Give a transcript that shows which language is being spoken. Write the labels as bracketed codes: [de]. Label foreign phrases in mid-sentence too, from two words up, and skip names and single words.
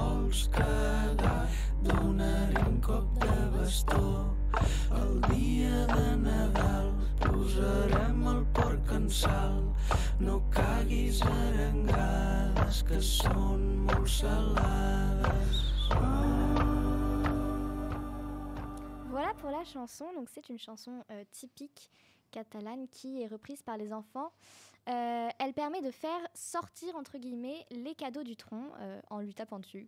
[ca] vols cagar, donaré un cop de bastó. El dia de Nadal posarem el porc en sal. No caguis arengades, que són molt salades. [fr] Voilà pour la chanson. Donc c'est une chanson typique catalane qui est reprise par les enfants. Elle permet de faire sortir entre guillemets les cadeaux du tronc en lui tapant dessus.